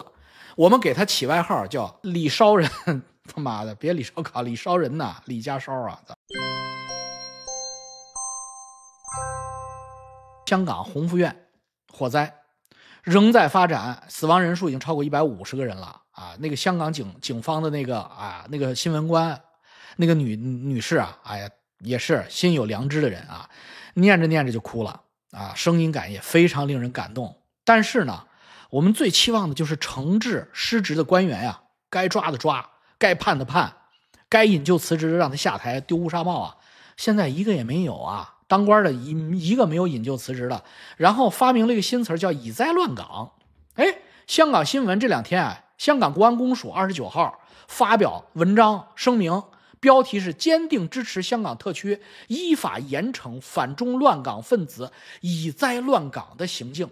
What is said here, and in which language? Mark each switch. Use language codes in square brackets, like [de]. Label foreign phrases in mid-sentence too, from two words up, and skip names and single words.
[zh] 我們給他起外號叫李燒人，他媽的，別李燒烤，李燒人吶，李家燒啊！香港洪福苑火災仍在發展，死亡人數已經超過150 个人了啊！那個香港警方的那個新聞官，那個女士啊，哎呀，也是心有良知的人啊，念着念着就哭了啊，聲音感也非常令人感動。但是呢，我們最期望的就是懲治失職的官員呀，該抓的抓，該判的判，該引咎辭職的讓他下台丟烏紗帽啊！現在一個也沒有啊。當官的一個沒有引咎辭職的，然後發明了一個新詞叫以災亂港。哎，香港新聞這兩天啊，香港國安公署29號發表文章聲明，標題是堅定支持香港特區依法嚴懲反中亂港分子以災亂港的行徑。